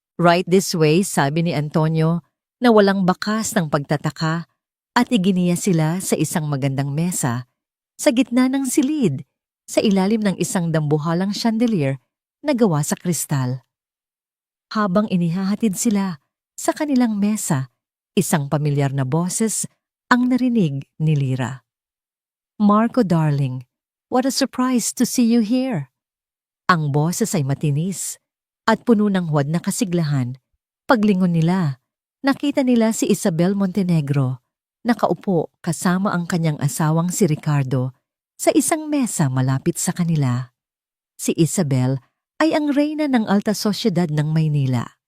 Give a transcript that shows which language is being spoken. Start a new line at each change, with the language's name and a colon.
English: Right this way,
Filipino: sabi ni Antonio na walang bakas ng pagtataka at iginiya sila sa isang magandang mesa sa gitna ng silid sa ilalim ng isang dambuhalang chandelier na gawa sa kristal. Habang inihahatid sila sa kanilang mesa, isang pamilyar na boses ang narinig ni Lira.
English: Marco darling, what a surprise to see you here.
Filipino: Ang boses ay matinis at puno ng huwad na kasiglahan. Paglingon nila, nakita nila si Isabel Montenegro, nakaupo kasama ang kanyang asawang si Ricardo sa isang mesa malapit sa kanila. Si Isabel ay ang reyna ng alta sosyedad ng Maynila.